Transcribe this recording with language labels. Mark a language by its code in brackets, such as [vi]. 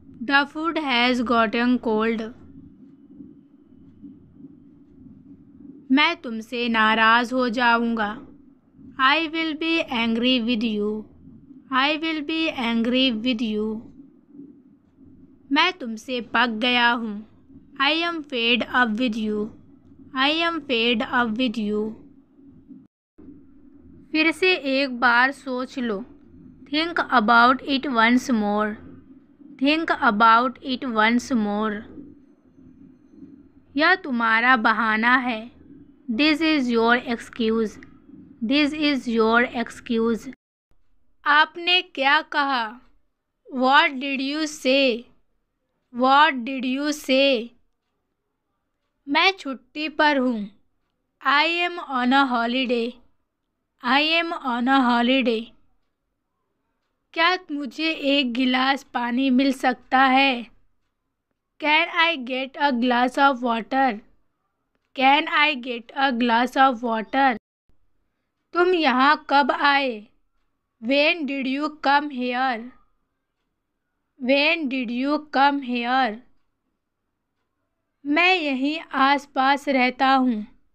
[en] The food has gotten cold. [hi] मैं तुमसे नाराज़ हो जाऊँगा. [en] I will be angry with you. I will be angry with you. [hi] मैं तुमसे पक गया हूँ. [en] I am fed up with you. I am fed up with you. [hi] फिर से एक बार सोच लो. [en] Think about it once more. Think about it once more. [hi] यह तुम्हारा बहाना है. [en] This is your excuse. This is your excuse. [hi] आपने क्या कहा? [en] What did you say? What did you say? [hi] मैं छुट्टी पर हूँ. [en] I am on a holiday. I am on a holiday. [hi] क्या मुझे एक गिलास पानी मिल सकता है? [en] Can I get a glass of water? Can I get a glass of water? [hi] तुम यहाँ कब आए? [en] When did you come here? When did you come here? [hi] मैं यहीं आसपास रहता हूँ.